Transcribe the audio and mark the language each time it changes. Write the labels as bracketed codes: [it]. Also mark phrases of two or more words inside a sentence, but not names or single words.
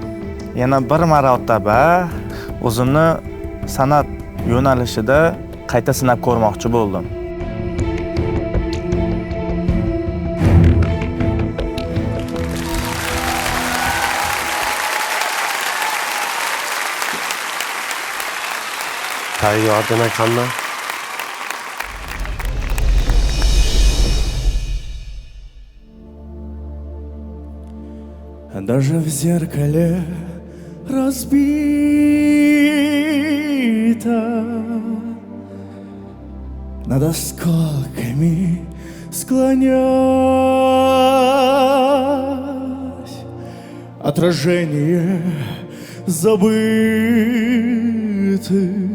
[uz] Yana bir marotaba o'zimni san'at yo'nalishida qayta sinab ko'rmoqchi bo'ldim. Tayyor demak hamma. [ru] Даже в зеркале разбито, над осколками склонясь, отражение забытых.